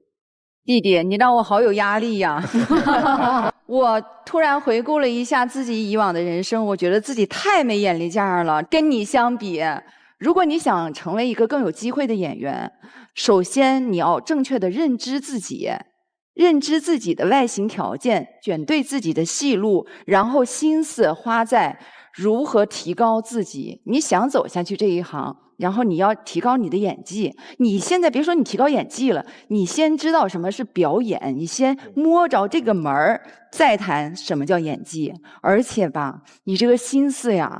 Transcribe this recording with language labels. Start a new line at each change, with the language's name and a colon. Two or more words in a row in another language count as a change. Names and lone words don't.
Chinese: 弟弟，你讓我好有壓力呀！我突然回顧了一下自己以往的人生，我覺得自己太沒眼力見兒了。跟你相比，如果你想成為一個更有機會的演員，首先你要正確的認知自己，認知自己的外形條件，選對自己的戲路，然後心思花在如何提高自己。你想走下去這一行，然後你要提高你的演技。你現在別說你提高演技了，你先知道什麼是表演，你先摸着這個門兒，再談什麼叫演技。而且吧，你這個心思呀，